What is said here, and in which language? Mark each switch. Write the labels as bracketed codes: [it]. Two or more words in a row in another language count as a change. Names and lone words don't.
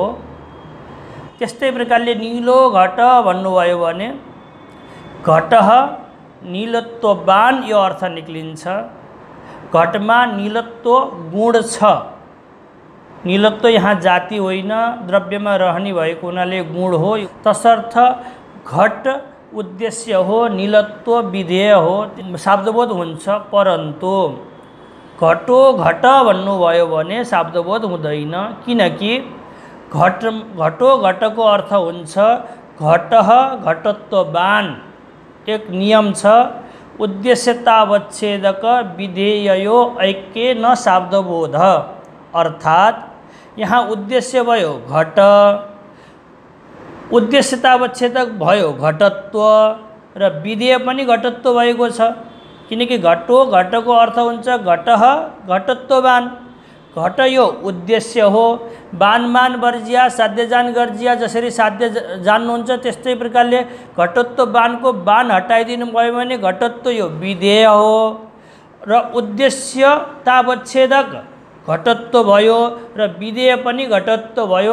[ne] त्यस्तै प्रकारले नीलो घट भन्नुभयो भने [sa] घटः नीलत्ववान [ne] यो अर्थ निक्लिन्छ। घटमा नीलत्व गुण छ, नीलत्व यहाँ जाति होइन, द्रव्यमा रहने भएको हुनाले गुण हो। तसर्थ घट उद्देश्य हो, नीलत्व विधेय हो, शाब्दबोध हुन्छ। परन्तु [sa] घटो घट [ne] भन्नुभयो भने शाब्दबोध हुँदैन, किनकि [sa] घटो घटको [ne] अर्थ हुन्छ [sa] घटः घटत्ववान। [ne] एक नियम छ, [sa] उद्देश्यतावच्छेदक विधेययो ऐक्य न शाब्दबोध। [ne] अर्थात् यहाँ उद्देश्य भयो घट, उद्देश्यतावच्छेदक भयो घटत्व, र विधेय पनि घटत्व भएको छ। किनकि [sa] घटो घटको [ne] अर्थ हुन्छ [sa] घटः घटत्ववान। [ne] घट यो उद्देश्य हो, [sa] बानमान वर्जिया साध्यजान गर्जिया, [ne] जसरी साध्य जान्नुहुन्छ त्यस्तै प्रकारले घटत्ववानको बान हटाइदिनु भयो भने घटत्व यो विधेय हो, र उद्देश्यतावच्छेदक घटत्व भयो र विधेय पनि घटत्व भयो।